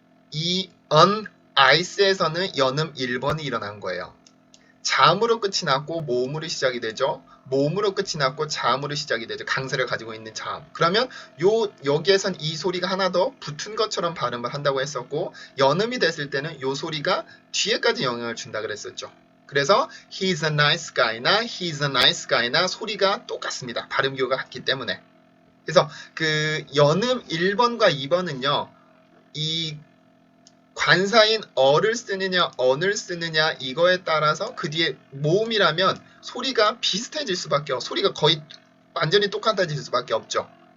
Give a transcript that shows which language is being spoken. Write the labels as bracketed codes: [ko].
[ko] 이 on ice에서는 연음 1번이 일어난 거예요. 자음으로 끝이 났고 모음으로 시작이 되죠. 모음으로 끝이 났고 자음으로 시작이 되죠. 강세를 가지고 있는 자음. 그러면 여기에선 이 소리가 하나 더 붙은 것처럼 발음을 한다고 했었고, 연음이 됐을 때는 요 소리가 뒤에까지 영향을 준다 그랬었죠. [en] 그래서 he's a nice guy나 he's a nice guy나 [ko] 소리가 똑같습니다. 발음기호가 같기 때문에. 그래서 그 연음 1번과 2번은요. 이 관사인 어를 쓰느냐 언을 쓰느냐 이거에 따라서 그 뒤에 모음이라면 소리가 비슷해질 수밖에 소리가 거의 완전히 똑같아질 수밖에 없죠.